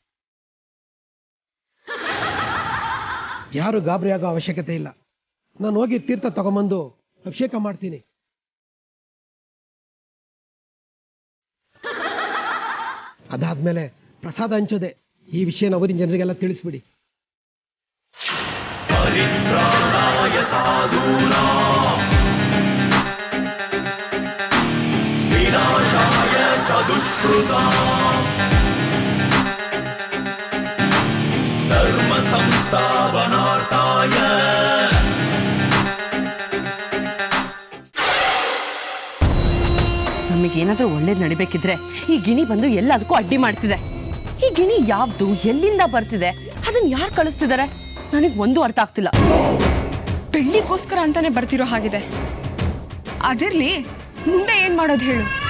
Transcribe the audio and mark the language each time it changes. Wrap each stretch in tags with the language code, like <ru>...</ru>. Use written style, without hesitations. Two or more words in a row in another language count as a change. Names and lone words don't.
<kn>ಯಾರು ಗಾಬರಿ ಆಗೋ ಅವಶ್ಯಕತೆ ಇಲ್ಲ. ನಾನು ಹೋಗಿ ತೀರ್ಥ ತಗೊಂಬಂದು ಅಭಿಷೇಕ ಮಾಡ್ತೀನಿ. ಅದಾದ್ಮೇಲೆ ಪ್ರಸಾದ ಹಂಚೋದೆ. ಈ ವಿಷಯನ ಊರಿನ ಜನರಿಗೆಲ್ಲ ತಿಳಿಸ್ಬಿಡಿ.</kn> <sa>ಪರಿತ್ರಾಣಾಯ ಸಾಧೂನಾಂ ವಿನಾಶಾಯ ಚ ದುಷ್ಕೃತಾಂ ಧರ್ಮ ಸಂಸ್ಥಾಪನಾರ್ಥಾಯ</sa> <kn>ನಮಗೇನಾದ್ರೂ ಒಳ್ಳೇದು ನಡಿಬೇಕಿದ್ರೆ ಈ ಗಿಣಿ ಬಂದು ಎಲ್ಲದಕ್ಕೂ ಅಡ್ಡಿ ಮಾಡ್ತಿದೆ. ಈ ಗಿಣಿ ಯಾವ್ದು, ಎಲ್ಲಿಂದ ಬರ್ತಿದೆ, ಅದನ್ನ ಯಾರು ಕಳಿಸ್ತಿದ್ದಾರೆ, ನನಗೆ ಒಂದು ಅರ್ಥ ಆಗ್ತಿಲ್ಲ. ಬೆಳ್ಳಿಗೋಸ್ಕರ ಅಂತಾನೆ ಬರ್ತಿರೋ ಹಾಗಿದೆ. ಅದಿರ್ಲಿ, ಮುಂದೆ ಏನ್ ಮಾಡೋದು ಹೇಳು?</kn>